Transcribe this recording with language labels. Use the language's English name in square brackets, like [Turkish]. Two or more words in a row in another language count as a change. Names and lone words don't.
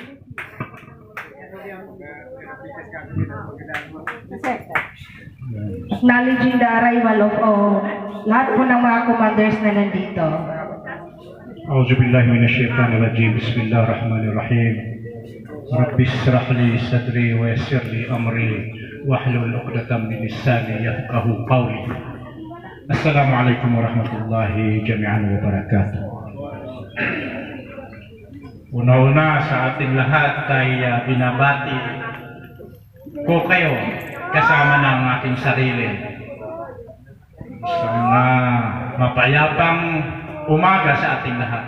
[English] Acknowledging the arrival of [Filipino] lahat po ng mga commanders na nandito. [Arabic] أعوذ بالله من الشيطان الرجيم بسم الله الرحمن الرحيم رب اشرح لي صدري ويسر لي أمري واحلل عقدة من لساني يفقهوا قولي السلام عليكم ورحمة الله جميعا وبركاته. [Filipino] Una-una sa ating lahat ay binabati ko kayo kasama ng aking sarili. Isang mapayapang umaga sa ating lahat.